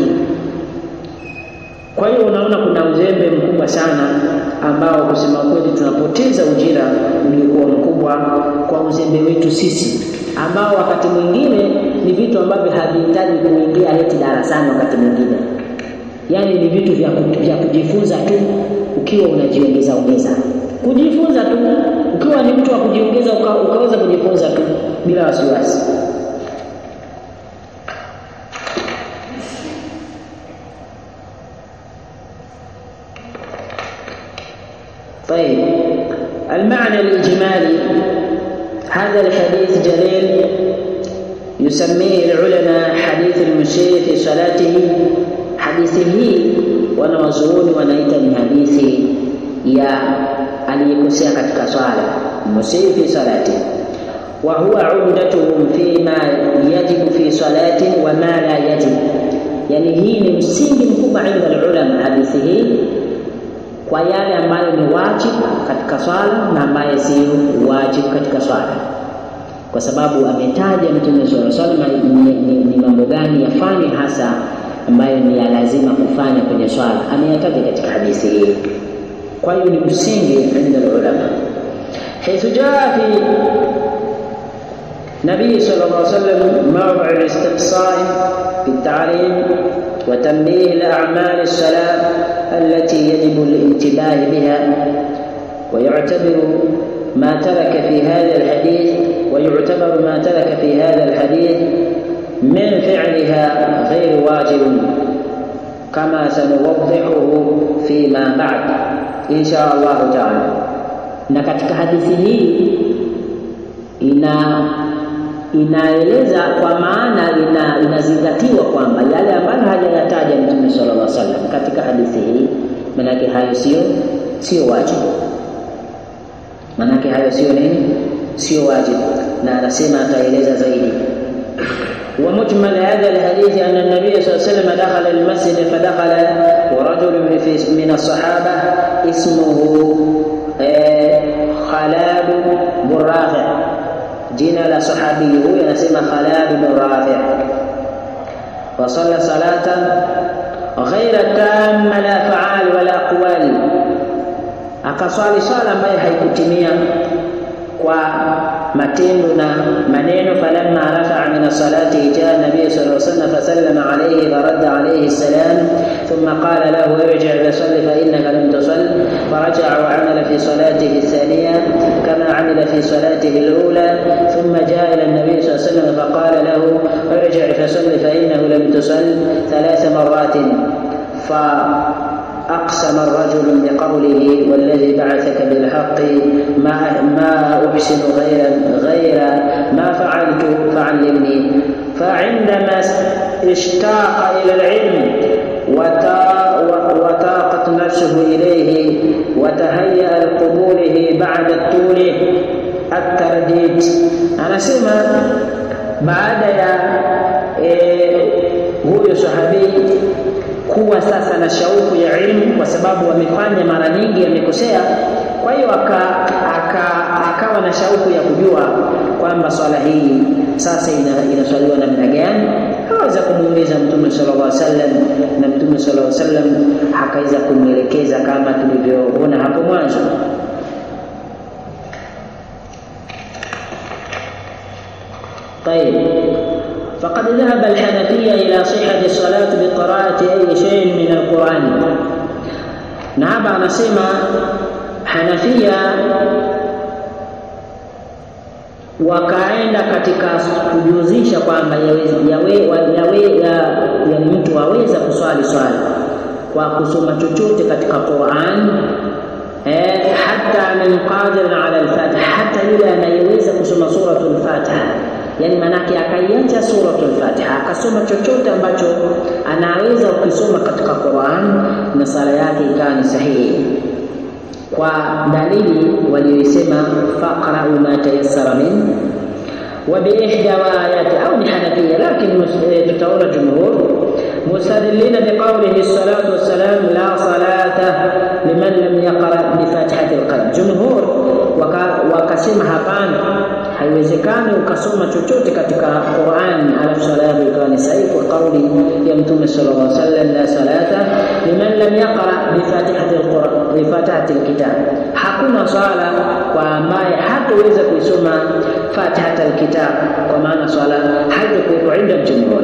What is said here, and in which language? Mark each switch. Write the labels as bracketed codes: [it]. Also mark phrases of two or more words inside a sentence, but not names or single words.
[sw] Kwa hiyo unaona kuna uzembe mkubwa sana ambao kusema kweli tunapoteza ujira uliokuwa mkubwa kwa uzembe wetu sisi, ambao wakati mwingine ni vitu ambavyo havihitaji kuingia heti darasani. Wakati mwingine yani ni vitu vya kujifunza tu, ukiwa unajiongeza kujifunza tu, ukiwa ni mtu wa kujiongeza ukaweza kujifunza tu bila wasiwasi. [ar] طيب، المعنى الإجمالي هذا الحديث جليل يسميه العلماء حديث المسيء في صلاته. [sw] حديثه wanawazuoni wanaita ni hadithi ya aliyekosea katika swala, [ar] مسيء في صلاته، وهو عمدتهم فيما يجب في صلاته وما لا يجب. [sw] Yani hii ni msingi mkubwa [ar] عند العلماء, [sw] hadithi hii kwa yale ambayo ni wajibu katika swala na ambayo si wajibu katika swala, kwa sababu ametaja Mtume [ar] صلى الله عليه وسلم [sw] ni mambo gani yafanye hasa ambayo ni ya lazima kufanya kwenye swala, ameyataja katika hadithi hii. Kwa hiyo ni msingi [ar] عند العلماء. حيث جاء في النبي صلى الله عليه وسلم موضع الاستقصاء في التعليم وتنبيه الأعمال الصلاة التي يجب الانتباه بها، ويعتبر ما ترك في هذا الحديث ويعتبر ما ترك في هذا الحديث من فعلها غير واجب كما سنوضحه فيما بعد إن شاء الله تعالى. [sw] Na katika hadithi hii inaeleza kwa maana inazingatiwa kwamba yale ambayo hajayataja Mtume [ar] صلى الله عليه وسلم [sw] katika hadithi hii, manake hayo sio wajibu, manake hayo sio nini, sio wajibu. Na anasema ataeleza zaidi. [ar] ومجمل هذا الحديث أن النبي صلى الله عليه وسلم دخل المسجد فدخل ورجل من الصحابة اسمه خلاد بن رافع، جينا لصحابي هو يسمى خلاد بن رافع، وصلى صلاة غير تامة لا فعال ولا أقوال، [sw] akaswali swala ambayo haikutimia kwa matendo na maneno. [ar] فلما رفع من الصلاة جاء النبي صلى الله عليه وسلم فسلم عليه فرد عليه السلام ثم قال له ارجع فصل فإنك لم تصل، فرجع وعمل في صلاته الثانية كما عمل في صلاته الأولى ثم جاء إلى النبي صلى الله عليه وسلم فقال له ارجع فصل فإنه لم تصل 3 مرات. أقسم الرجل بقوله والذي بعثك بالحق ما أحسن غير ما فعلت فعلمني. فعندما اشتاق إلى العلم وطاقت نفسه إليه وتهيأ لقبوله بعد الطول الترديد. أنا سمع بعد [sw] huyo sahabi kuwa sasa na shauku ya ilmu, kwa sababu amefanya mara nyingi amekosea. Kwa hiyo akawa na shauku ya kujua kwamba swala hii sasa inaswaliwa namna gani. Akaweza kumuuliza Mtume [ar] صلى الله عليه وسلم, [sw] na Mtume [ar] صلى الله عليه وسلم [sw] akaweza kumwelekeza kama tulivyoona hapo mwanzo. [ar] طيب، فقد ذهب الحنفية إلى صحة الصلاة بقراءة أي شيء من القرآن. نعم، نسمع حنفية [sw] wakaenda katika kujuzisha kwamba mtu aweza kuswali swala kwa kusoma chochote katika Qur'an, hata min [ar] قادر على الفاتحة, [sw] hata yule anayeweza kusoma suratul Fatiha, yani manake akaiacha suratul Fatiha akasoma chochote ambacho anaweza ukisoma katika Qur'an na sala yake ikawa ni sahihi, kwa dalili waliyosema [ar] فاقرءوا ما تيسر من وبإحدى آيات [sw] au ni Hanafiya, lakini tutaona [ar] جمهور مستدلين بقوله صلاة وسلام لا صلاة لمن لم يقرأ بفاتحة القلب. [sw] Jumhur wakasema hapana, haiwezekani ukasoma chochote katika Qur'an alafu sala yako ikawa ni sahihi, kwa kauli ya Mtume [ar] صلى الله عليه وسلم لا صلاة لمن لم يقرأ بفاتحة القرآن بفاتحة الكتاب, [sw] hakuna sala kwa ambaye hataweza kusoma [ar] فاتحة الكتاب, [sw] kwa maana swala haitakuwa [ar] عند جمهور.